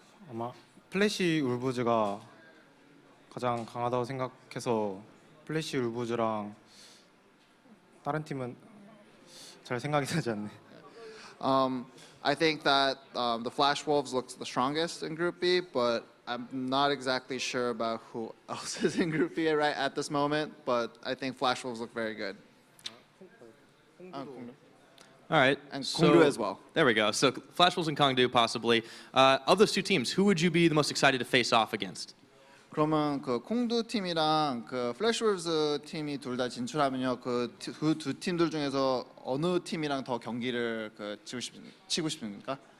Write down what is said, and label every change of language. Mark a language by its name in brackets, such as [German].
[Korean] 아마 플래시 울부즈가 가장 강하다고 생각해서 플래시 울부즈랑 다른 팀은 잘 생각이 나지 않네. [English] I think that the Flash Wolves looks the strongest in Group B, but I'm not exactly sure about who else is in Group B right at this moment. But I think Flash Wolves look very good. All right. And so, Kongdu as well. There we go. So Flash Wolves and Kongdu possibly. Of those two teams, who would you be the most excited to face off against? [Korean] 그러면 콩두 팀이랑 플래시 wolves 팀이 둘 다 진출하면요, 두 팀들 중에서 어느 팀이랑 더 경기를 치고 싶습니까?